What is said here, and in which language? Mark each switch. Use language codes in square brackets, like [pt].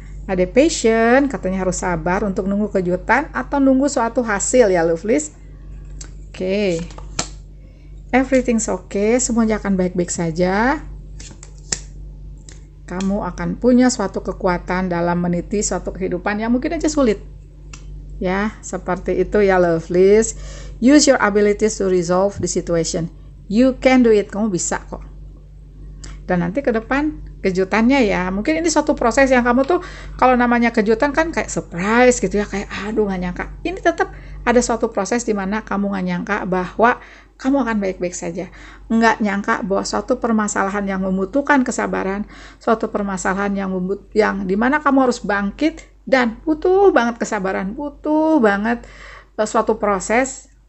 [id] Ada passion, katanya harus sabar untuk nunggu kejutan atau nunggu suatu hasil ya lovelies. Oke. [en] Everything's okay, [id] semuanya akan baik-baik saja. Kamu akan punya suatu kekuatan dalam meniti suatu kehidupan yang mungkin aja sulit. Ya, seperti itu ya lovelies. [en] Use your abilities to resolve the situation. You can do it, [id] kamu bisa kok. Dan nanti ke depan kejutannya ya, mungkin ini suatu proses yang kamu tuh kalau namanya kejutan kan kayak surprise gitu ya, kayak aduh nggak nyangka. Ini tetap ada suatu proses di mana kamu nggak nyangka bahwa kamu akan baik-baik saja. Nggak nyangka bahwa suatu permasalahan yang membutuhkan kesabaran, suatu permasalahan yang dimana kamu harus bangkit dan butuh banget kesabaran, butuh banget suatu proses.